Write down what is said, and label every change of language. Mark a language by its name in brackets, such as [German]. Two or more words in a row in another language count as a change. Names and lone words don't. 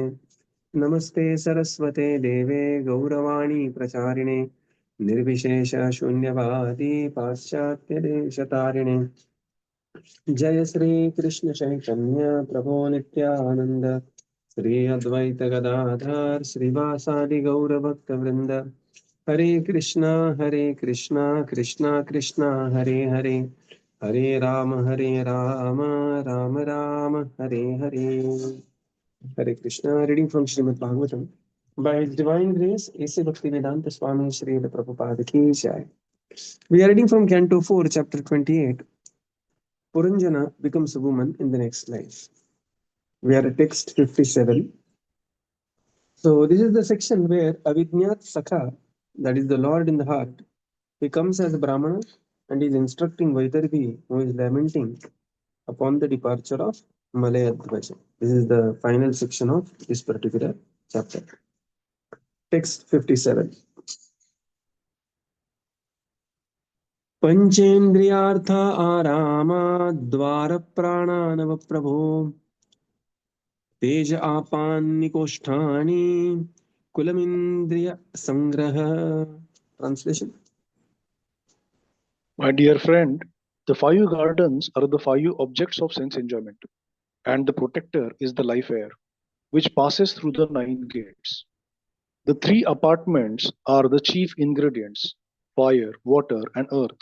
[Sanskrit] नमस्ते सरस्वते देवे गौरवाणी प्रचारिणे निर्विशेष शून्यवादी पाश्चात्यदेशतारिणे। जय श्री कृष्ण चैतन्य प्रभो नित्यानंद श्री अद्वैत गदाधर श्रीवासादि गौर भक्त वृंद। हरे कृष्णा कृष्णा कृष्णा हरे हरे, हरे राम राम राम हरे हरे। [English] Hare Krishna. Reading from Srimad Bhagavatam. By His divine grace, A.C. Bhaktivedanta Swami Sri Prabhupada [Hindi] की जय. [English] We are reading from Canto 4, Chapter 28. Puranjana becomes a woman in the next life. We are at text 57. So this is the section where Avidnyat Sakha, that is the Lord in the heart, he comes as a Brahmana and is instructing Vaidarvi, who is lamenting upon the departure of Malayadvaja. This is the final section of this particular chapter. Text 57. [Sanskrit] पंचेन्द्रियार्थ आरामा द्वार प्राणानव प्रभो तेज आपान्निकोष्ठानि कुलमिंद्रिय संग्रह. [English] Translation. My dear friend, the five gardens are the five objects of sense enjoyment, and the protector is the life air, which passes through the nine gates. The three apartments are the chief ingredients: fire, water, and earth.